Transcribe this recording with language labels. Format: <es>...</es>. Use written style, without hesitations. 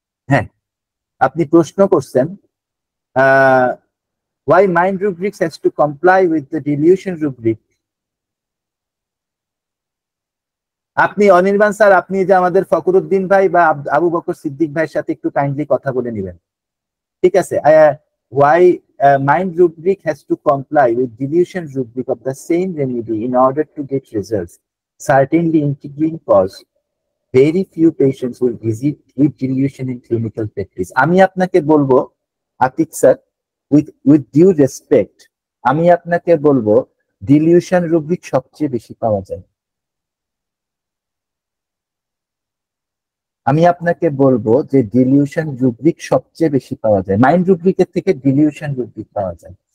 <bn>হ্যাঁ, আপনি প্রশ্ন করছেন</bn> <en>why mind rubrics has to comply with the delusion rubric.</en> <bn>আপনি অনির্বাণ স্যার, আপনি যে আমাদের ফখরুদ্দিন ভাই বা আবু বকর সিদ্দিক ভাইয়ের সাথে একটু কাইন্ডলি কথা বলে নেবেন, ঠিক আছে?</bn> <en>why mind rubric has to comply with delusion rubric of the same remedy in order to get results certainly intriguing cause very few patients will visit with delusion in clinical practice.</en> <bn>আমি আপনাকে বলবো Atik sir,</bn> <en>with due respect,</en> <bn>আমি আপনাকে বলবো dilution rubric সবচেয়ে বেশি পাওয়া যায়। আমি আপনাকে বলবো যে ডিলিউশন রুব্রিক সবচেয়ে বেশি পাওয়া যায়, মাইন্ড রুব্রিকের থেকে ডিলিউশন রুব্রিক পাওয়া যায়।</bn>